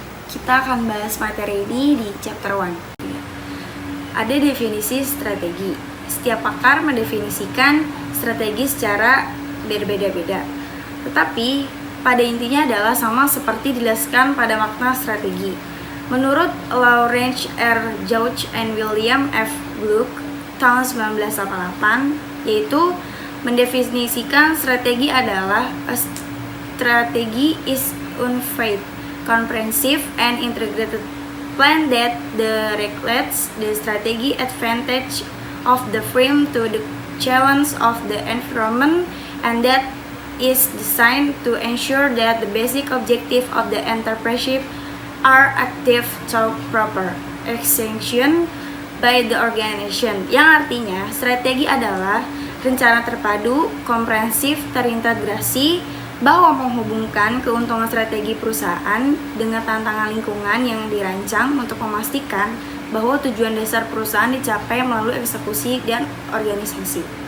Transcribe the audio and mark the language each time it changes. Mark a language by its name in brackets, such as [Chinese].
[Indonesian] Kita akan bahas materi ini di chapter 1. Ada definisi strategi. Setiap pakar mendefinisikan strategi secara berbeda-beda. Tetapi pada intinya adalah sama seperti dijelaskan pada makna strategi. Menurut Lawrence R. Jauch and William F. Gluck tahun 1988, yaitu mendefinisikan strategi adalah [English] a strategy is unified, comprehensive and integrated plan that regulates the strategy advantage of the firm to the challenge of the environment and that is designed to ensure that the basic objective of the enterprise are achieved through proper execution by the organization. [Indonesian] Yang artinya, strategi adalah rencana terpadu, komprehensif, terintegrasi bahwa menghubungkan keuntungan strategi perusahaan dengan tantangan lingkungan yang dirancang untuk memastikan bahwa tujuan dasar perusahaan dicapai melalui eksekusi dan organisasi.